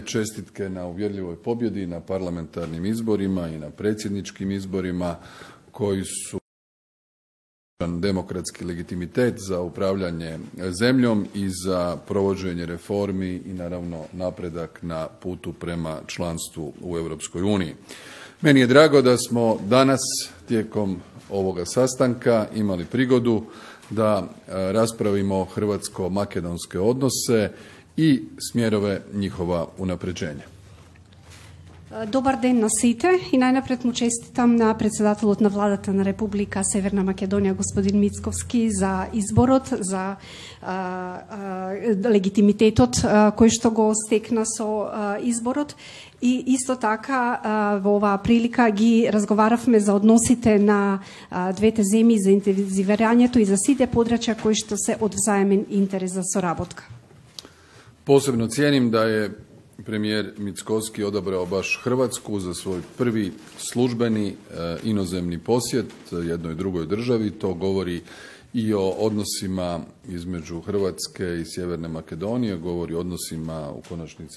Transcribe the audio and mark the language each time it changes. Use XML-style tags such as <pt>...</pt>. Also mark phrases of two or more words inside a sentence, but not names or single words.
<hr>Čestitke na uvjerljivoj pobjedi na parlamentarnim izborima i na predsjedničkim izborima koji su demokratski legitimitet za upravljanje zemljom i za provođenje reformi i naravno napredak na putu prema članstvu u Europskoj uniji. Meni je drago da smo danas tijekom ovoga sastanka imali prigodu da raspravimo hrvatsko-makedonske odnose i smjerove njihova unapređenja.</hr> <mk>Dobar ден на сите и најнапред му честитам на председателот на владата на Република Северна Македонија господин Мицковски за изборот, за легитимитетот кој што го стекна со изборот. И исто така во оваа прилика ги разговаравме за односите на двете земји, за интензивирањето и за сите подрачја кои што се од взаемен интерес за соработка.</mk> <hr>Posebno cijenim da je premijer Mickovski odabrao baš Hrvatsku za svoj prvi službeni inozemni posjet jednoj drugoj državi. To govori i o odnosima između Hrvatske i Sjeverne Makedonije, govori o odnosima u konačnici</hr>